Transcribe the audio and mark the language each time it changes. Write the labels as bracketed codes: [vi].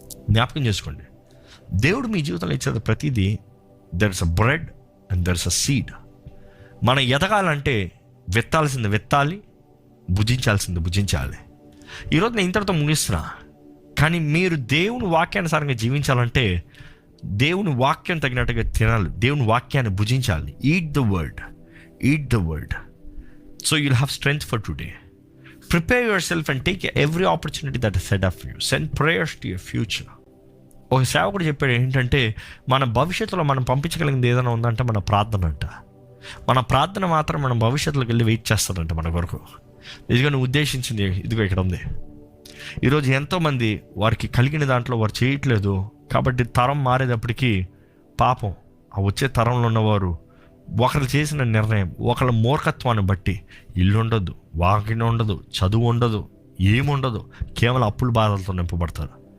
[te] జ్ఞాపకం చేసుకోండి, దేవుడు మీ జీవితంలో ఇచ్చేది ప్రతిదీ [en] There is a bread and there is a seed. [te] మనం ఎదగాలంటే విత్తాల్సింది విత్తాలి, భుజించాల్సింది భుజించాలి. ఈరోజు నేను ఇంతటితో ముగిస్తున్నా. కానీ మీరు దేవుని వాక్యానుసారంగా జీవించాలంటే దేవుని వాక్యం తగినట్టుగా తినాలి, దేవుని వాక్యాన్ని భుజించాలి. [en] Eat the word so you'll have strength for today. Prepare yourself and take every opportunity that is set up for you. Send prayers to your future. [te] ఒక సేవకుడు చెప్పాడు ఏంటంటే, మన భవిష్యత్తులో మనం పంపించగలిగింది ఏదైనా ఉందంటే మన ప్రార్థన అంట. మన ప్రార్థన మాత్రం మనం భవిష్యత్తులోకి వెళ్ళి వెయిట్ చేస్తాడంట మన కొరకు. ఇదిగో నువ్వు ఉద్దేశించింది ఇదిగో ఇక్కడ ఉంది. ఈరోజు ఎంతోమంది వారికి కలిగిన దాంట్లో వారు చేయట్లేదు కాబట్టి తరం మారేటప్పటికీ పాపం ఆ వచ్చే తరంలో ఉన్నవారు ఒకరు చేసిన నిర్ణయం, ఒకళ్ళ మూర్ఖత్వాన్ని బట్టి ఇల్లు ఉండదు, వాకిలి ఉండదు, చదువు ఉండదు, ఏముండదు, కేవలం అప్పుల బాధలతో నింపబడతారు.